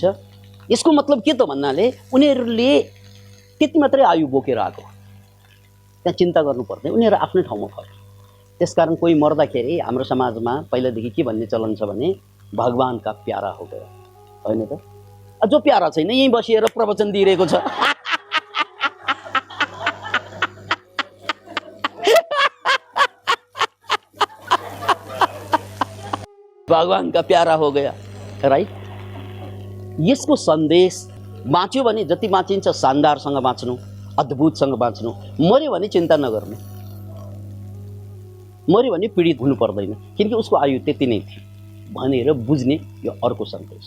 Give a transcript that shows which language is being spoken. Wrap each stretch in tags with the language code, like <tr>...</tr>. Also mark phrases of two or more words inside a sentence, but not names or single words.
<ne>यसको मतलब के त भन्नाले उनीहरूले त्यति मात्रै आयु बोकेर आएको, त्यहाँ चिन्ता गर्नु पर्दैन, उनीहरू आफ्नै ठाउँमा फर्क। त्यसकारण कोही मर्दाखेरि हाम्रो समाजमा पहिलादेखि के भन्ने चलन छ भने</ne> <hi>भगवान का प्यारा हो गयो,</hi> <ne>होइन त? जो प्यारा छैन यहीँ बसिएर प्रवचन दिइरहेको छ।</ne> <hi>भगवान का प्यारा हो गया, राइट।</hi> <ne>यसको सन्देश बाँच्यो भने जति बाँचिन्छ शानदारसँग बाँच्नु, अद्भुतसँग बाँच्नु। मर्यो भने चिन्ता नगर्नु, मर्यो भने पीडित हुनु पर्दैन, किनकि उसको आयु त्यति नै थियो भनेर बुझ्ने यो अर्को सन्देश।</ne>